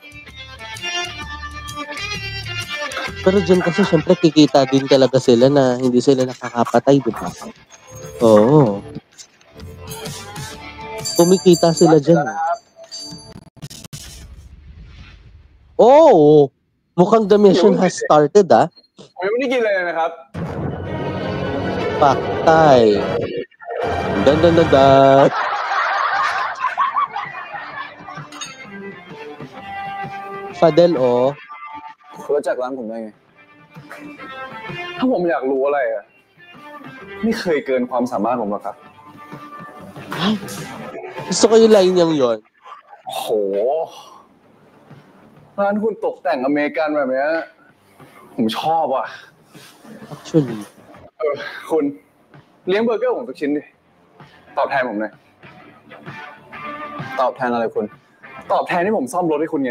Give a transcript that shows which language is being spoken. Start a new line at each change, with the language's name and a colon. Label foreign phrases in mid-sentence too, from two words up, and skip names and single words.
Filipino: Pero dyan kasi syempre kikita din talaga sila na hindi sila nakakapatay, di ba? Oo. Kumikita sila dyan. Oo.
English: Mukhang the mission has started, ah.
Thai: ผมยังไม่ได้กินเลยนะครับ
Filipino: Paktay. Dan. Fadel, oh.
Thai: คุณรู้จักร้านผมได้ไง ถ้าผมอยากรู้อะไรอ่ะ ไม่เคยเกินความสามารถผมหรอกครับ
Filipino: Gusto ko yung line niyang yon.
Thai: โห ร้านคุณตกแต่งอเมริกันแบบเนี้ยผมชอบอ่ะ
English: Actually.
Thai: คุณเลี้ยงเบอร์เกอร์ผมสักชิ้นดิ ตอบแทนผมหน่อย ตอบแทนอะไรคุณ ตอบแทนที่ผมซ่อมรถให้คุณไง